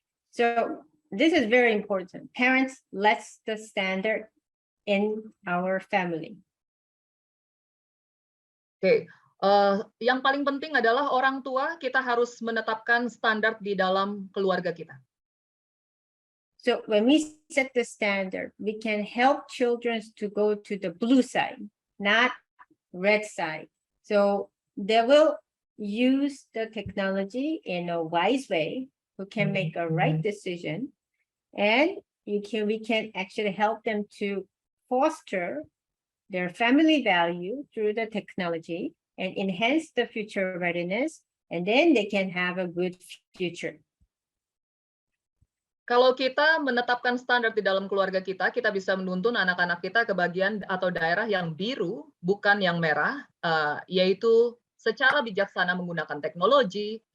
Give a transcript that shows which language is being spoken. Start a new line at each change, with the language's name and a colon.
English: So this is very important. Parents, let's the standard in our family. Oke.
Indonesian: Yang paling penting adalah orang tua, kita harus menetapkan standar di dalam keluarga kita.
English: So when we set the standard, we can help children to go to the blue side, not red side. So they will use the technology in a wise way, who can make a right decision, and we can actually help them to foster their family value through the technology and enhance the future readiness, and then they can have a good future.
Indonesian: Kalau kita menetapkan standar di dalam keluarga kita, kita bisa menuntun anak-anak kita ke bagian atau daerah yang biru, bukan yang merah, yaitu secara bijaksana menggunakan teknologi.